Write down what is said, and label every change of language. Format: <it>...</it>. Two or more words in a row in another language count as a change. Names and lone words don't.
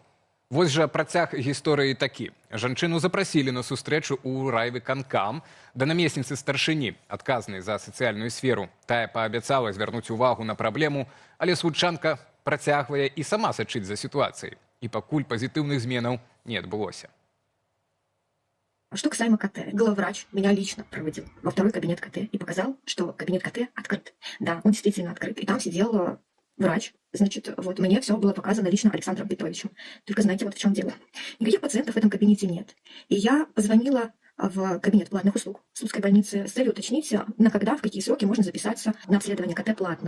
<be>Вось жа працяг гісторыі такі. Жанчыну запрасілі на сустрэчу ў райвыканкам да намесніцы старшыні, адказнай за сацыяльную сферу. Тая паабяцала звярнуць увагу на праблему, але случанка працягвае і сама сачыць за сітуацыяй. І пакуль пазітыўных зменаў не адбылося.</be> <ru>Что касаемо КТ, главврач меня лично проводил во второй кабинет КТ и показал, что кабинет КТ открыт. Да, он действительно открыт. И там сидел врач. Значит, вот мне все было показано лично Александром Петровичем. Только знаете, вот в чем дело. Никаких пациентов в этом кабинете нет. И я позвонила в кабинет платных услуг Слуцкой больницы с целью уточнить, на когда, в какие сроки можно записаться на обследование КТ платно.</ru>